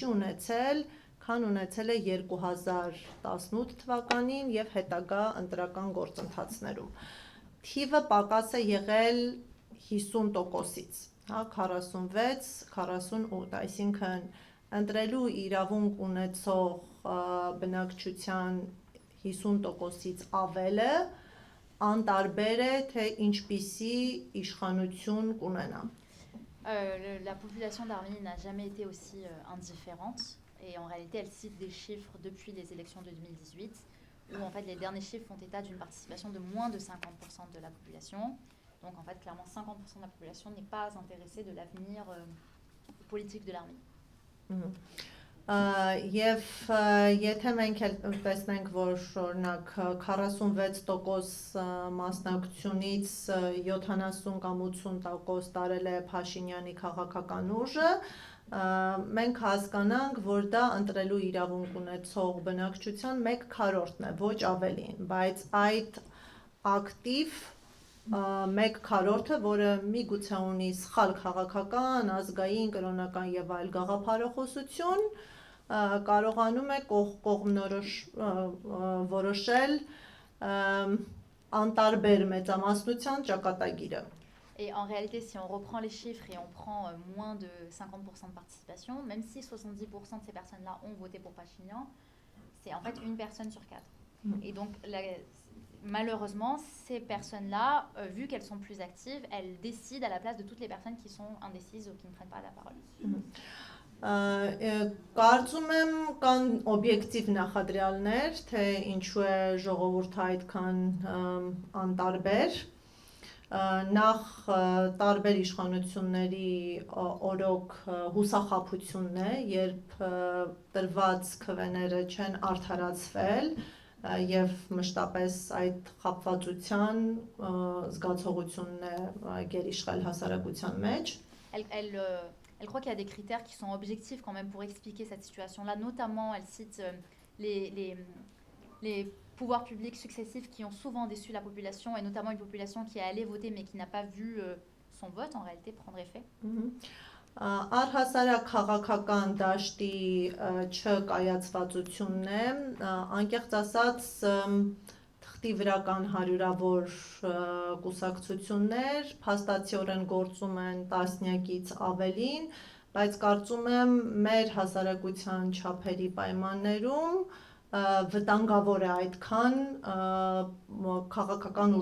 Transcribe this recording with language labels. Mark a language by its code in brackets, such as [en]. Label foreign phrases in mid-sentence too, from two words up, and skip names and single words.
[hy] ունեցել, քան ունեցել է 2018 թվականին եւ հետագա ընտրական գործընթացներում։ Թիվը պակաս է եղել 50%-ից, հա, 46-48, այսինքն ընտրելու իրավունք ունեցող բնակչության 50%-ից ավելը անտարբեր է, թե ինչպիսի իշխանություն կունենա։ [fr] La population d'Arménie n'a jamais été aussi indifférente. Et en réalité, elle cite des chiffres depuis les élections de 2018, où en fait les derniers chiffres font état d'une participation de moins de 50% de la population. Donc en fait, clairement, 50% de la population n'est pas intéressée de l'avenir politique de l'Arménie. [hy] Եվ եթե մենք տեսնենք, որ օրինակ 46% մասնակցությունից 70 կամ 80% տարել է Փաշինյանի քաղաքական ուժը, մենք հասկանանք, որ դա ընտրելու իրավունք ունեցող բնակչության 1/4-ն է, ոչ ավելին, բայց այդ ակտիվ 1/4-ը, որը միգուցե ունի սխալ քաղաքական, ազգային, կրոնական եւ այլ գաղափարախոսություն, կարողանում է կողմնորոշ որոշել անտարբեր մեծամասնության ճակատագիրը։ [fr] Et en réalité, si on reprend les chiffres et on prend moins de 50% de participation, même si 70% de ces personnes-là ont voté pour Pachinian, c'est en fait une personne sur 4. Et donc, malheureusement, ces personnes-là, vu qu'elles sont plus actives, elles décident à la place de toutes les personnes qui sont indécises ou qui ne prennent pas la parole. [hy] Կարծում եմ կան օբյեկտիվ նախադրյալներ, թե ինչու է ժողովուրդը այդքան անտարբեր։ Նախ տարբեր իշխանությունների օրոք հուսախաբությունն է, երբ տրված քվեները չեն արդարացվել եւ մշտապես այդ խաբվածության զգացողությունն է գերիշխել հասարակության մեջ։ [fr] Elle croit qu'il y a des critères qui sont objectifs quand même pour expliquer cette situation-là. Notamment, elle cite les pouvoirs publics successifs qui ont souvent déçu la population, et notamment une population qui est allée voter mais qui n'a pas vu son vote en réalité prendre effet. [hy] Առհասարակ քաղաքական դաշտի չկայացվածությունն է, անկեղծ ասած թղթի վրական հարյուրավոր կուսակցություններ փաստացիորեն գործում են տասնյակից ավելին, բայց կարծում եմ մեր հասարակության չափերի պայմաններում վտանգավոր է այդքան քաղաքական